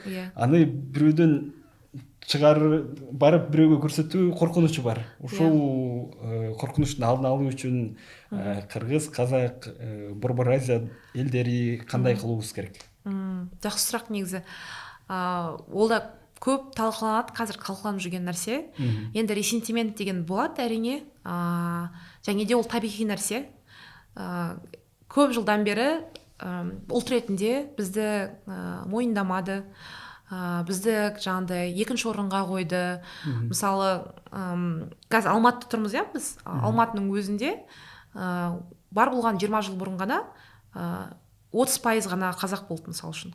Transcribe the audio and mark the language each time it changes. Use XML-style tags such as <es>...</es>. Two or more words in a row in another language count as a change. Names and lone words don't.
<ky>Аны бирөөдөн чыгарып барып бирөөгө көрсөтүү коркунучу бар. Ушул коркунучтун алдын алуу үчүн кыргыз, казак, Борбор Азия элдери кандай кылуубуз керек? Жакшы сурақ негизи. Ол да көп талкууланат, азыр талкууланып жүрген нерсе.</ky> <kk>Енді ресентимент деген болот, әрине. Және де ол табиғи нәрсе. Көп жылдан бері ұлт ретінде бізді мойындамады, бізді жаңағыдай екінші орынға қойды. Мысалы, қазір Алматыда тұрмыз, иә, біз Алматының өзінде бар болған 20 жыл бұрын ғана 30% ғана қазақ болды, мысалы үшін.</kk>